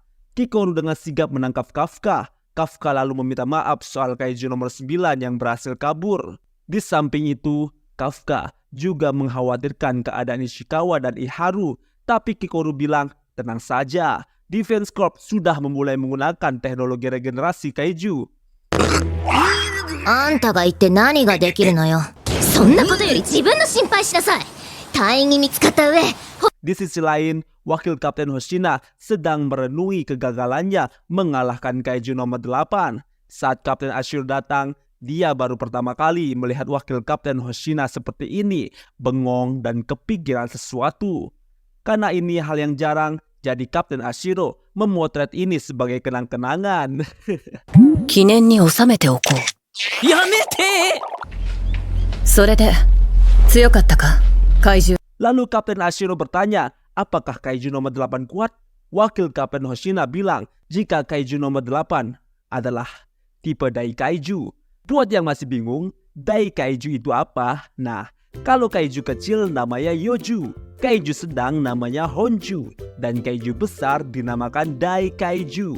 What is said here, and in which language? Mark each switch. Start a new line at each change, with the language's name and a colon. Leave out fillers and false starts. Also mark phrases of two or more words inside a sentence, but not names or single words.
Indonesian: Kikoru dengan sigap menangkap Kafka. Kafka lalu meminta maaf soal Kaiju nomor 9 yang berhasil kabur. Di samping itu, Kafka juga mengkhawatirkan keadaan Ishikawa dan Iharu. Tapi Kikoru bilang, tenang saja, Defense Corp sudah memulai menggunakan teknologi regenerasi Kaiju.
Japanese: あんたが言って何ができるのよ。そんなことより自分の心配しなさい。隊員に見つかった上、
Indonesian: Di sisi lain, Wakil Kapten Hoshina sedang merenungi kegagalannya mengalahkan Kaiju nomor 8. Saat Kapten Ashiro datang, dia baru pertama kali melihat Wakil Kapten Hoshina seperti ini, bengong dan kepikiran sesuatu. Karena ini hal yang jarang, jadi Kapten Ashiro memotret ini sebagai kenang-kenangan.
Japanese: 記念に収めておこう。やめて。それで強かったか怪獣。
Indonesian: Lalu Kapten Ashiro bertanya, apakah Kaiju nomor 8 kuat? Wakil Kapten Hoshina bilang, jika Kaiju nomor 8 adalah tipe Daikaiju. Buat yang masih bingung, Daikaiju itu apa? Nah, kalau Kaiju kecil namanya Yoju, Kaiju sedang namanya Honju, dan Kaiju besar dinamakan Daikaiju.